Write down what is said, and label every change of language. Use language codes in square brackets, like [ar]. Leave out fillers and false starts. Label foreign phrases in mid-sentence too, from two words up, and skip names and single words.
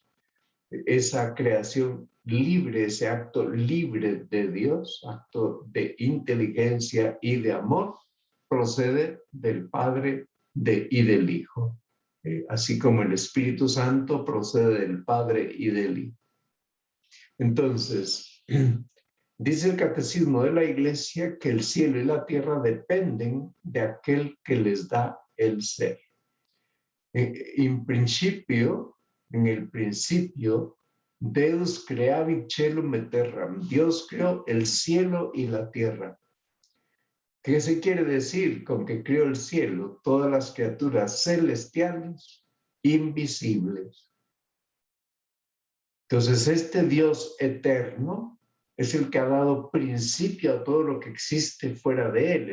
[es] Esa creación libre, ese acto libre de Dios, acto de inteligencia y de amor, procede del Padre y del Hijo, así como el Espíritu Santo procede del Padre y del Hijo. Entonces, dice el Catecismo de la Iglesia que el cielo y la tierra dependen de aquel que les da el ser. En el principio, [la] Deus creavit caelum et terram. [es] Dios creó el cielo y la tierra. ¿Qué se quiere decir con que creó el cielo? Todas las criaturas celestiales, invisibles. Entonces, este Dios eterno es el que ha dado principio a todo lo que existe fuera de él.